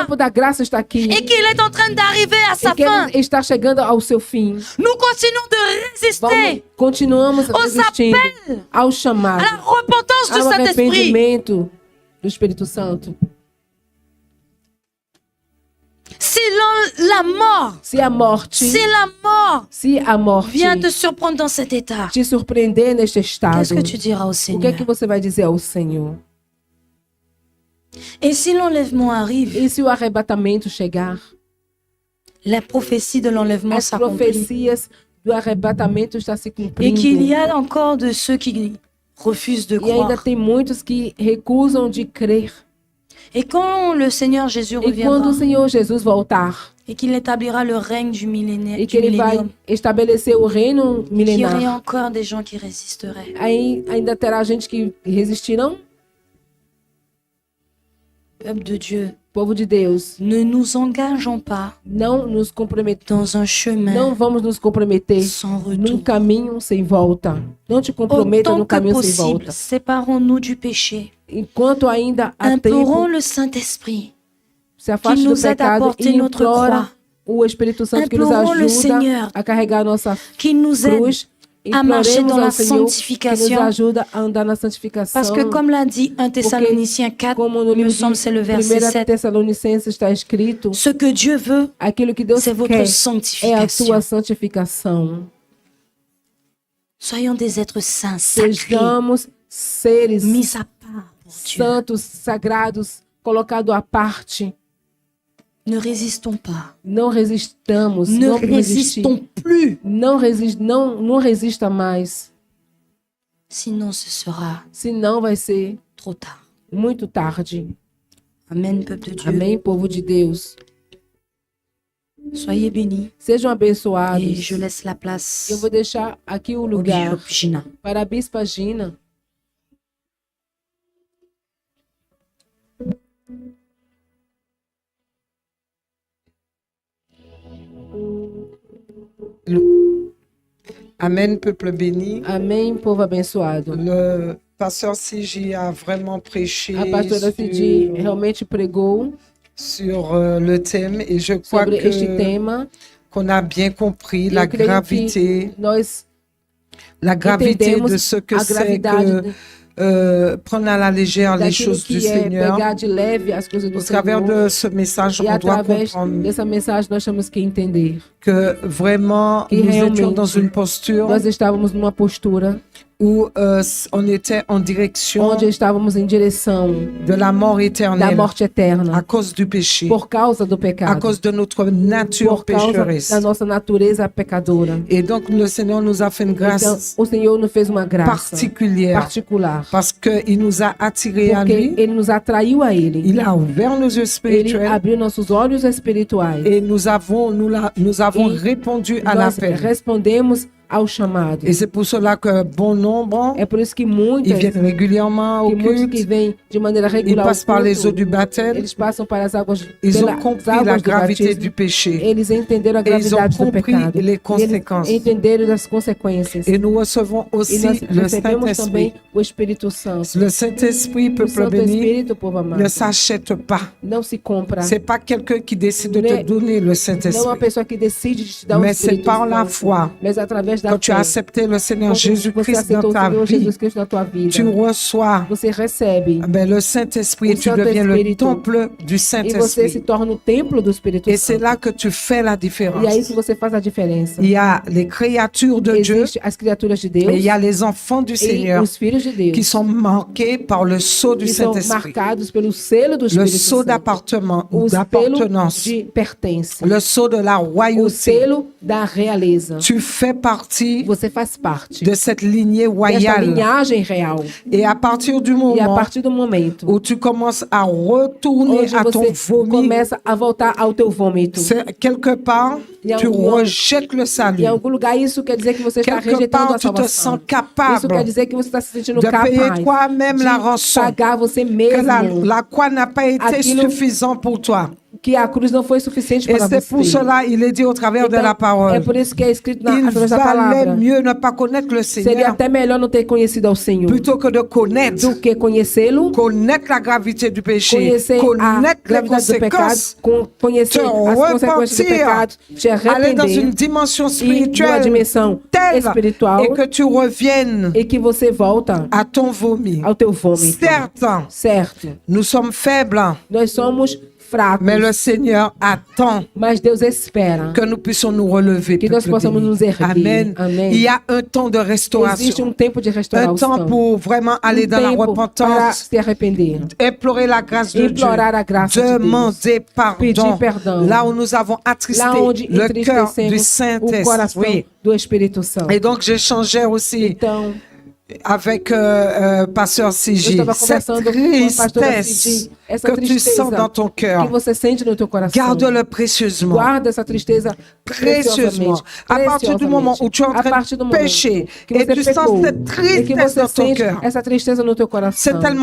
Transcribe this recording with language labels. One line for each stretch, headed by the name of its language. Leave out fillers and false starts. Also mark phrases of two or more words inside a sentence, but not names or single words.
Portuguese: tempo da graça está aqui
French: et qu'il est en train d'arriver à
Portuguese: e
French: sa
Portuguese: que
French: fin.
Portuguese: ele está chegando ao seu fim.
French: Nous continuons de résister
Portuguese: Continuamos
French: aux
Portuguese: resistindo
French: appels,
Portuguese: ao
French: à
Portuguese: chamado,
French: la repentance de
Portuguese: ao
French: Saint-Esprit.
Portuguese: arrependimento do Espírito Santo.
French: Si la mort,
Portuguese: Se a morte,
French: si la mort vient te
Portuguese: te
French: surprendre dans cet état,
Portuguese: surpreender neste estado,
French: qu'est-ce que tu diras au
Portuguese: o que é
French: Seigneur?
Portuguese: que você vai dizer ao Senhor?
French: Et si l'enlèvement arrive,
Portuguese: E se o arrebatamento chegar?
French: la prophétie de l'enlèvement
Portuguese: As
French: s'accomplit.
Portuguese: profecias do arrebatamento estão se
French: Et
Portuguese: cumprindo.
French: qu'il y a encore de ceux qui refusent de
Portuguese: E ainda
French: croire.
Portuguese: tem muitos que recusam de crer.
French: Et quand le Seigneur Jésus
Portuguese: E quando
French: reviendra
Portuguese: o Senhor Jesus voltar
French: et qu'il établira le règne du millénaire,
Portuguese: e que ele vai estabelecer o reino
French: qu'il y aurait
Portuguese: milenar,
French: encore des gens qui résisteraient.
Portuguese: aí ainda terá gente que resistirão.
French: Peuple de Dieu,
Portuguese: Povo de Deus,
French: ne nous engageons pas
Portuguese: não nos comprometamos.
French: dans un chemin
Portuguese: Não vamos nos comprometer
French: sans
Portuguese: num
French: retour.
Portuguese: caminho sem volta. Não te comprometa
French: Autant
Portuguese: no
French: que
Portuguese: caminho sem
French: possible,
Portuguese: volta.
French: séparons-nous du péché.
Portuguese: Enquanto ainda há
French: Implorons
Portuguese: tempo,
French: le Saint-Esprit
Portuguese: se afaste do
French: nous aide à
Portuguese: pecado
French: porter
Portuguese: e
French: notre
Portuguese: implora
French: croix.
Portuguese: o Espírito Santo que nos
French: Implorons le
Portuguese: ajuda
French: Seigneur
Portuguese: a carregar a nossa
French: qu'il nous aide
Portuguese: cruz
French: à marcher
Portuguese: Imploremos
French: dans la
Portuguese: ao Senhor que nos
French: sanctification.
Portuguese: ajuda a andar na santificação.
French: Parce que comme l'a dit 1 Thessaloniciens 4,
Portuguese: Como no
French: il me
Portuguese: livro
French: semble
Portuguese: de
French: c'est le verset
Portuguese: 1
French: 7,
Portuguese: Tessalonicenses está escrito,
French: ce que Dieu veut,
Portuguese: aquilo que Deus
French: c'est votre
Portuguese: quer é a
French: sanctification.
Portuguese: tua santificação.
French: Soyons des êtres saints, sacrés,
Portuguese: Sejamos seres
French: mis à part pour Dieu.
Portuguese: santos, sagrados, colocados à parte.
French: Ne résistons pas.
Portuguese: Não resistamos,
French: Ne
Portuguese: não resistir.
French: résistons plus.
Portuguese: Não resista mais,
French: Sinon, ce sera
Portuguese: senão vai ser
French: trop tard.
Portuguese: muito tarde.
French: Amen, peuple de Dieu.
Portuguese: Amém, povo de Deus.
French: Soyez bénis.
Portuguese: Sejam
French: Et
Portuguese: abençoados.
French: je laisse la place
Portuguese: Eu vou deixar aqui o
French: au
Portuguese: lugar
French: bishop Gina.
Portuguese: para a Bispa Gina.
French: Amen, peuple béni.
Portuguese: Amém, povo abençoado.
French: Le pasteur Sigi a vraiment prêché
Portuguese: A pastora Cidi realmente pregou
French: sur le thème et je crois
Portuguese: sobre este
French: que
Portuguese: tema.
French: qu'on a bien compris
Portuguese: Eu
French: la
Portuguese: creio
French: gravité,
Portuguese: que nós
French: la gravité
Portuguese: entendemos
French: de ce que
Portuguese: a
French: c'est
Portuguese: gravidade
French: que prendre à la légère les
Portuguese: daquilo
French: choses du
Portuguese: que é
French: Seigneur.
Portuguese: pegar de leve as coisas do
French: Au travers
Portuguese: Senhor.
French: de ce message,
Portuguese: E
French: on doit
Portuguese: através
French: comprendre
Portuguese: dessa mensagem nós temos que entender
French: que vraiment
Portuguese: que
French: nous
Portuguese: realmente
French: étions dans une posture
Portuguese: nós estávamos numa postura
French: où on était en direction
Portuguese: onde estávamos em direção
French: de la mort
Portuguese: da
French: éternelle
Portuguese: morte
French: à
Portuguese: eterna
French: cause du péché,
Portuguese: por causa do
French: à
Portuguese: pecado,
French: cause de notre nature
Portuguese: por causa
French: pécheresse.
Portuguese: da nossa natureza pecadora.
French: Et donc le Seigneur nous a fait une
Portuguese: Então,
French: grâce
Portuguese: o Senhor nos fez uma graça
French: particulière
Portuguese: particular,
French: parce qu'il nous a attirés à
Portuguese: porque
French: lui.
Portuguese: Ele nos atraiu a Ele.
French: Il a ouvert nos yeux
Portuguese: Ele
French: spirituels
Portuguese: abriu nossos olhos espirituais.
French: et nous avons
Portuguese: E
French: répondu à
Portuguese: nós
French: l'appel.
Portuguese: respondemos ao chamado.
French: Et c'est pour cela que bon nombre,
Portuguese: É por isso que
French: ils
Portuguese: muitos
French: viennent régulièrement au
Portuguese: que
French: culte,
Portuguese: vêm de maneira
French: ils
Portuguese: regular ao
French: passent par les eaux
Portuguese: culto,
French: du baptême,
Portuguese: eles passam para as águas,
French: ils ont
Portuguese: pelas
French: compris la
Portuguese: águas do
French: gravité
Portuguese: batismo.
French: du péché
Portuguese: Eles entenderam a
French: et ils ont
Portuguese: gravidade do
French: compris
Portuguese: pecado.
French: les
Portuguese: E
French: conséquences.
Portuguese: eles entenderam as consequências.
French: Et nous recevons
Portuguese: E
French: aussi
Portuguese: nós
French: le
Portuguese: recebemos
French: Saint-Esprit.
Portuguese: também o Espírito Santo.
French: Le Saint-Esprit,
Portuguese: O
French: peuple
Portuguese: Santo
French: béni,
Portuguese: Espírito, povo amado,
French: ne s'achète pas.
Portuguese: não se compra.
French: C'est pas quelqu'un qui décide de te Mais- donner le
Portuguese: Não é uma
French: Saint-Esprit.
Portuguese: pessoa que decide te dar o
French: Mais c'est
Portuguese: Espírito
French: par la
Portuguese: Santo,
French: foi.
Portuguese: mas através da
French: Quand tu as
Portuguese: fé.
French: accepté le Seigneur
Portuguese: Quando você
French: Jésus-Christ
Portuguese: aceitou
French: dans
Portuguese: o
French: ta
Portuguese: Senhor
French: vie,
Portuguese: Jesus Cristo na tua vida,
French: tu reçois
Portuguese: você recebe
French: le Saint-Esprit et
Portuguese: O
French: tu
Portuguese: Santo
French: deviens le
Portuguese: Espírito.
French: temple du
Portuguese: e você se
French: Saint-Esprit.
Portuguese: torna o templo do Espírito
French: Et c'est
Portuguese: Santo.
French: là que tu fais la
Portuguese: E aí
French: différence.
Portuguese: que você faz a diferença.
French: Il y a les créatures de Dieu
Portuguese: Existem as criaturas de Deus
French: et il y a les enfants du
Portuguese: e
French: Seigneur
Portuguese: os filhos de Deus
French: qui sont marqués par le sceau du
Portuguese: que são
French: Saint-Esprit.
Portuguese: marcados pelo selo do
French: Le
Portuguese: Espírito
French: sceau
Portuguese: Santo.
French: d'appartement ou
Portuguese: O selo
French: d'appartenance.
Portuguese: de pertence.
French: Le sceau de la
Portuguese: O
French: royauté.
Portuguese: selo da realeza.
French: Tu fais partie
Portuguese: Você faz parte
French: de cette lignée
Portuguese: desta
French: royale.
Portuguese: linhagem real.
French: Et à partir du
Portuguese: E a
French: moment
Portuguese: partir do momento
French: où tu commences à retourner
Portuguese: onde
French: à ton
Portuguese: você
French: vomi,
Portuguese: começa a voltar ao teu vômito,
French: c'est quelque part, Il y a tu
Portuguese: algum-
French: rejettes le salut.
Portuguese: em algum lugar isso quer dizer que você está
French: Quelque
Portuguese: rejeitando
French: part,
Portuguese: a
French: tu te sens
Portuguese: salvação. Isso
French: capable
Portuguese: quer dizer que você está se sentindo
French: de payer
Portuguese: capaz
French: toi-même la
Portuguese: de
French: rançon.
Portuguese: pagar você
French: Que
Portuguese: mesmo,
French: la croix n'a pas été
Portuguese: Aquilo-
French: suffisant pour toi.
Portuguese: que a cruz não foi suficiente
French: Et
Portuguese: para
French: c'est pour
Portuguese: você.
French: cela il est dit au travers de
Portuguese: Então,
French: la parole.
Portuguese: é por isso que é escrito
French: Il
Portuguese: através da
French: valait
Portuguese: palavra.
French: mieux ne pas connaître le
Portuguese: Seria
French: Seigneur
Portuguese: até melhor não ter conhecido ao Senhor
French: plutôt que de connaître.
Portuguese: do que conhecê-lo,
French: Connaître la gravité du péché,
Portuguese: conhecer a
French: connaître les
Portuguese: gravidade do pecado,
French: conséquences,
Portuguese: conhecer
French: te
Portuguese: as consequências do
French: repentir,
Portuguese: pecado, te
French: aller dans une
Portuguese: arrepender
French: dimension
Portuguese: e numa
French: spirituelle
Portuguese: dimensão
French: telle
Portuguese: espiritual
French: et que tu reviennes
Portuguese: e que você volta
French: à ton vomi.
Portuguese: ao teu vômito.
French: Certes,
Portuguese: Certo,
French: nous sommes faibles,
Portuguese: nós somos fracos,
French: mais le Seigneur attend
Portuguese: mas Deus espera
French: que nous puissions nous relever.
Portuguese: que nós
French: peuple
Portuguese: possamos
French: béni.
Portuguese: nos erguer.
French: Amen.
Portuguese: Amém.
French: Il y a un temps de
Portuguese: Existe
French: restauration,
Portuguese: tempo de
French: un
Portuguese: restauração,
French: temps pour vraiment aller dans la
Portuguese: tempo para
French: repentance,
Portuguese: se arrepender,
French: implorer la grâce de Dieu,
Portuguese: implorar a graça de Deus,
French: demander
Portuguese: pedir
French: pardon,
Portuguese: perdão,
French: là où nous avons attristé
Portuguese: lá onde
French: le cœur du
Portuguese: entristecemos o coração
French: Saint-Esprit.
Portuguese: do Espírito Santo.
French: Et donc j'échangeais aussi
Portuguese: Então,
French: avec Pasteur
Portuguese: eu
French: Sigi
Portuguese: estava
French: cette
Portuguese: conversando com a pastora
French: tristesse
Portuguese: Cidi, essa
French: que tu
Portuguese: tristeza
French: sens dans ton
Portuguese: que
French: cœur.
Portuguese: você sente no teu coração.
French: Garde-le précieusement.
Portuguese: Guarda essa tristeza
French: Précieusement. À partir du moment où tu es en
Portuguese: a
French: train
Portuguese: partir do
French: de
Portuguese: momento
French: pécher
Portuguese: que
French: et
Portuguese: você
French: tu sens
Portuguese: pecou,
French: cette
Portuguese: e que
French: tristesse
Portuguese: você
French: dans ton
Portuguese: sente
French: cœur,
Portuguese: essa tristeza no teu coração.